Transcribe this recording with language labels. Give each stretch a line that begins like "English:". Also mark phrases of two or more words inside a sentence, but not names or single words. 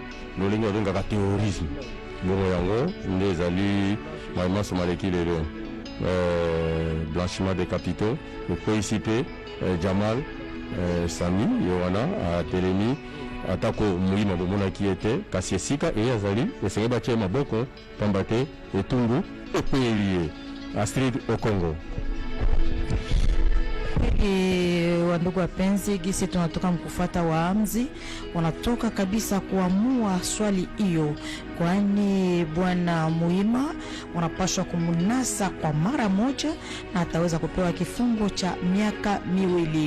Lingala: lolenge babengaka terrorisme bongo yango nde ezali maimaso maleki lelo
French: blanchiment des capitaux
Lingala: ekweyisi mpe Jamal Sami ye wana atelemi atako Muhima bomonaki ye te kasi esika eye azali esenge batie maboko pamba te etumbu ekweyeli ye. Astrid Okongo.
Swahili: Wandugu wapenzi, gisi tunatoka mkufuata waamzi wanatoka kabisa kuamua swali hiyo, kwani bwana Muhima wanapaswa kumunasa kwa mara moja na ataweza kupewa kifungo cha miaka 2.